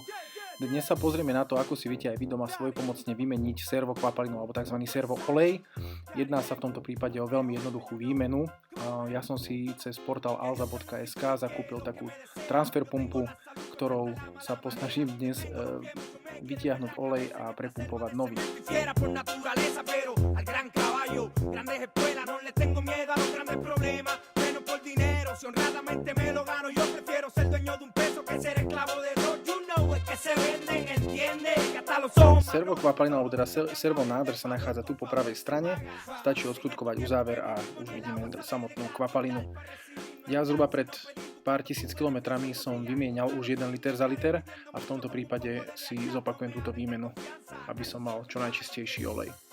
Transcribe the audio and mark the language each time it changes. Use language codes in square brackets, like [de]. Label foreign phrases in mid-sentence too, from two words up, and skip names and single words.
[sk] Dnes sa pozrieme na to, ako si viete aj vy doma svojpomocne vymeniť servo kvapalinu alebo tzv. Servo olej. Jedná sa v tomto prípade o veľmi jednoduchú výmenu. Ja som si cez portál alza.sk zakúpil takú transfer pumpu, ktorou sa posnažím dnes vytiahnuť olej a prepumpovať nový. [es] Honradamente me lo gano, yo prefiero ser dueño de un peso que ser esclavo de dos. [en] You know [es] es que se venden, entiende, que hasta los ojos. [sk] Servo kvapalina, alebo teda servo nádrž sa nachádza tu po pravej strane. Stačí odskutkovať uzáver a už vidíme samotnú kvapalinu. Ja zhruba pred pár tisíc kilometrami som vymienial už 1 liter za liter a v tomto prípade si zopakujem túto výmenu, aby som mal čo najčistejší olej.